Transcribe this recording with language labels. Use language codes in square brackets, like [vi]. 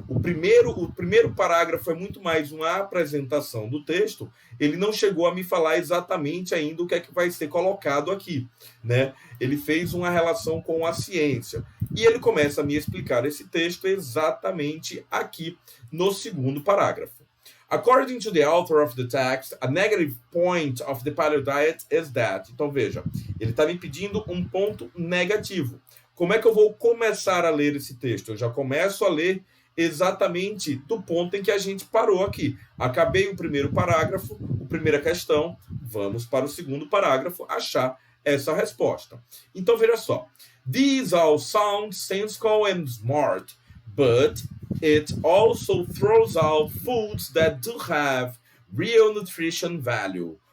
[pt] O primeiro parágrafo é muito mais uma apresentação do texto, ele não chegou a me falar exatamente ainda o que é que vai ser colocado aqui. Né? Ele fez uma relação com a ciência. E ele começa a me explicar esse texto exatamente aqui no segundo parágrafo. [en] According to the author of the text, a negative point of the paleo diet is that. [pt] Então, veja, ele está me pedindo um ponto negativo. Como é que eu vou começar a ler esse texto? Eu já começo a ler exatamente do ponto em que a gente parou aqui. Acabei o primeiro parágrafo, a primeira questão, vamos para o segundo parágrafo achar essa resposta. Então, veja só. [en] These all sound sensible and smart, but it also throws out foods that do have real nutrition value.